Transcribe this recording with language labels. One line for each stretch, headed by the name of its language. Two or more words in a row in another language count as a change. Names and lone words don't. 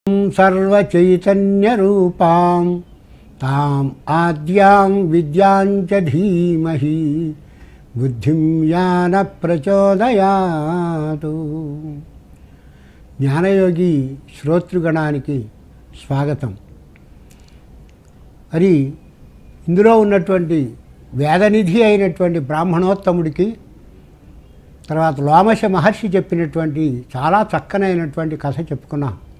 Sanskrit: सर्वचैतन्यरूपां ताम् आद्यां विद्यां च धीमहि बुद्धिं यान ప్రచోదయాతు.
Telugu: జ్ఞానయోగి శ్రోతృగణానికి స్వాగతం. మరి ఇందులో ఉన్నటువంటి వేదనిధి అయినటువంటి బ్రాహ్మణోత్తముడికి తర్వాత లోమశ మహర్షి చెప్పినటువంటి చాలా చక్కనైనటువంటి కథ చెప్పుకున్నాం.